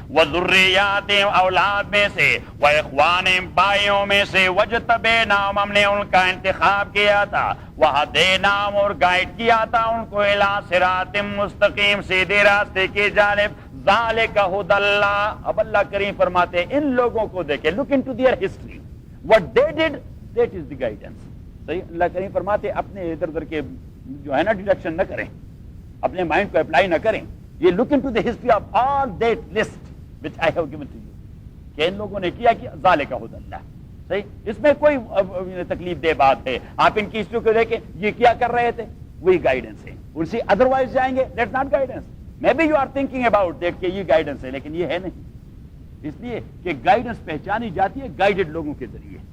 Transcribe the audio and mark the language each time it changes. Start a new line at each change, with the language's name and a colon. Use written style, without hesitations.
Urdu: وَذُرِّيَّاتِهِمْ، اولاد میں سے. وَإِخْوَانِهِمْ، بھائیوں میں سے. وَاجْتَبَيْنَاهُمْ، ہم نے ان کا انتخاب کیا تھا. وَهَدَيْنَاهُمْ، اور گائیڈ کیا تھا ان کو.
Arabic: إِلَىٰ صِرَاطٍ مُسْتَقِيمٍ،
Urdu: سیدھے راستے کی جانب.
Arabic: ذَلِكَ هُدَى اللَّهِ،
Urdu: اب اللہ کریم فرماتے ہیں ان لوگوں کو دیکھیں.
English: look into their history, what they did, that is the guidance.
Urdu: صحیح. اللہ کریم فرماتے ہیں اپنے ادھر ادھر کے جو ہے نا ڈیڈکشن نہ کریں، اپنے مائنڈ کو اپلائی نہ کریں.
English: یہ look into the history of all that list which I have given to you،
Urdu: کہ ان لوگوں نے کیا کہ
Arabic: ذالک ھدی اللہ.
Urdu: صحیح، اس میں کوئی تکلیف دہ بات ہے؟ آپ ان کی ہسٹری کو دیکھیں، یہ کیا کر رہے تھے؟ وہی گائیڈنس ہے، ان سے ادروائز جائیں گے،
English: That's not guidance. May be you are thinking about that
Urdu: کہ یہ گائیڈنس ہے، لیکن یہ ہے نہیں. اس لیے کہ گائیڈنس پہچانی جاتی ہے گائیڈڈ لوگوں کے ذریعے.